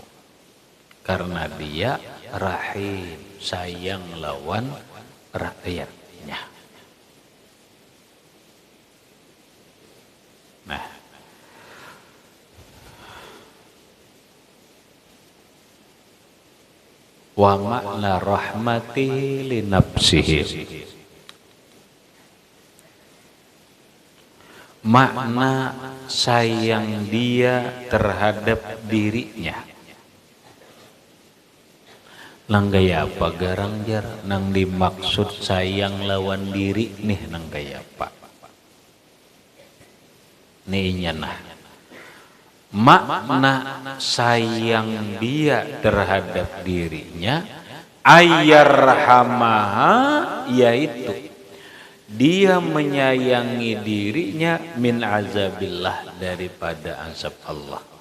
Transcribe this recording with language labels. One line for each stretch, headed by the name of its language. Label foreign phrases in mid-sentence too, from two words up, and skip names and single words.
Banjar: Karena dia rahim, sayang lawan rakyatnya.
Arabic: Nah, ومعنى رحمته لنفسه,
Banjar: makna sayang dia terhadap dirinya. Nang gaya apa garang jar nang dimaksud sayang lawan diri nih nang gaya apa nih nah makna sayang dia terhadap dirinya ayyarhamaha, yaitu dia menyayangi dirinya
Arabic: من عذاب الله,
Banjar: daripada azab Allah.